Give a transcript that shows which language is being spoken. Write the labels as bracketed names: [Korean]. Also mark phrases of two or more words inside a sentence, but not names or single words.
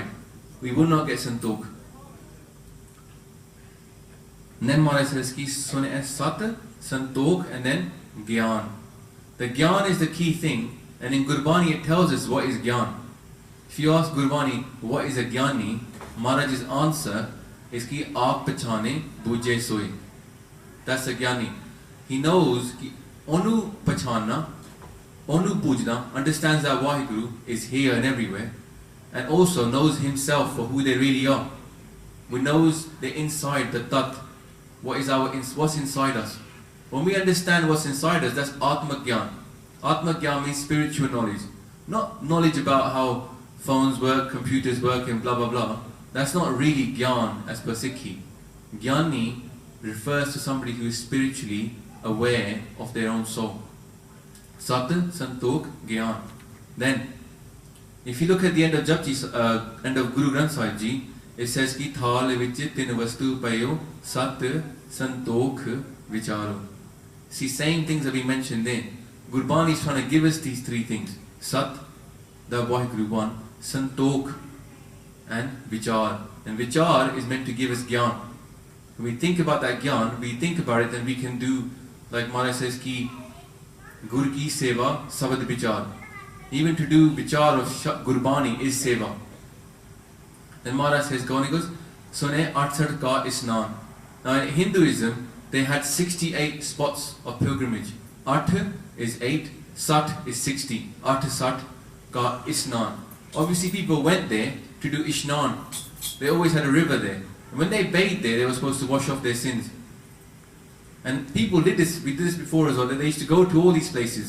[English] We will not get Santokh. And then Maharaj says [Punjabi] ਕਿ ਸੁਣਿਐ ਸਤੁ ਸੰਤੋਖੁ, [English] and then Gyan. The Gyan is the key thing. And in Gurbani it tells us what is Gyan. If you ask Gurbani what is a Gyani, Maharaj's answer is [Punjabi] ਕਿ ਆਪੁ ਪਛਾਣੈ ਬੂਝੈ ਸੋਇ. [English] That's a Gyani. He knows [Punjabi] ਕਿ ਓਨੂ ਪਛਾਣਾ ਓਨੂ ਪੂਜਣਾ, [English] understands that Vaheguru is here and everywhere, and also knows himself for who they really are. We knows the inside, the tat, what's inside us. When we understand what's inside us, that's Atma Gyan. Atma Gyan means spiritual knowledge. Not knowledge about how phones work, computers work and blah blah blah. That's not really Gyan as per Sikhi. Gyani refers to somebody who is spiritually aware of their own soul. Sat, Santokh, Gyan. Then, if you look at the end of Japji, end of Guru Granth Sahib Ji, it says [Punjabi] ਕਿ ਥਾਲ ਵਿਚਿ ਤਿੰਨਿ ਵਸਤੂ ਪਈਓ ਸਤੁ ਸੰਤੋਖੁ ਵੀਚਾਰੋ. [English] See, same things that we mentioned there. Gurbani is trying to give us these three things. Sat, the Vaheguru one, Santokh, and Vichar. And Vichar is meant to give us Gyan. When we think about that Gyan, we think about it, then we can do, like Maharaj says, [Punjabi] ਕਿ ਗੁਰ ਕੀ ਸੇਵਾ ਸਬਦ ਵੀਚਾਰ. [English] Even to do Vichar of Gurbani is seva. Then Maharaj says, Gauni goes, [Punjabi] ਸੁਣਿਐ 68 ਕਾ ਇਸਨਾਨੁ. [English] Now in Hinduism, they had 68 spots of pilgrimage. 8 is 8, Sat is 60. 8 [Punjabi] ਸਠ ਕਾ ਇਸਨਾਨੁ. [English] Obviously people went there to do Ishnan. They always had a river there. And when they bathed there, they were supposed to wash off their sins. And people did this, we did this before as well, that they used to go to all these places.